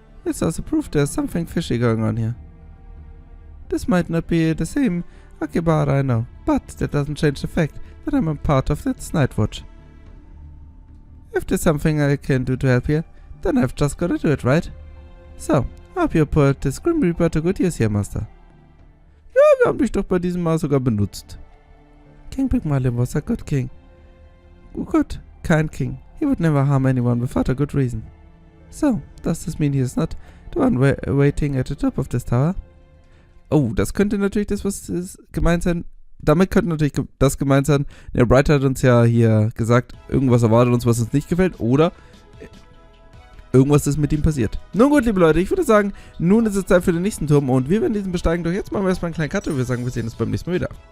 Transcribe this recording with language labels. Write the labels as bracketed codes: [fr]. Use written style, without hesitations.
[en] It's also proof there's something fishy going on here. This might not be the same Akihabara I know, but that doesn't change the fact that I'm a part of its night watch. If there's something I can do to help here, then I've just gotta do it, right? So, I hope you put this Grim Reaper to good use here, Master. [de] Ja, wir haben dich doch bei diesem Mal sogar benutzt. [en] King Pygmalion was a good king. Good, kind king. He would never harm anyone without a good reason. So, does this mean he is not the one waiting at the top of this tower? [de] Oh, das könnte natürlich das, was gemeint sein. Damit könnte natürlich das gemeint sein. Der Bright hat uns ja hier gesagt, irgendwas erwartet uns, was uns nicht gefällt. Oder irgendwas ist mit ihm passiert. Nun gut, liebe Leute, ich würde sagen, nun ist es Zeit für den nächsten Turm. Und wir werden diesen besteigen. Doch jetzt machen wir erstmal einen kleinen Cut und wir sagen, wir sehen uns beim nächsten Mal wieder.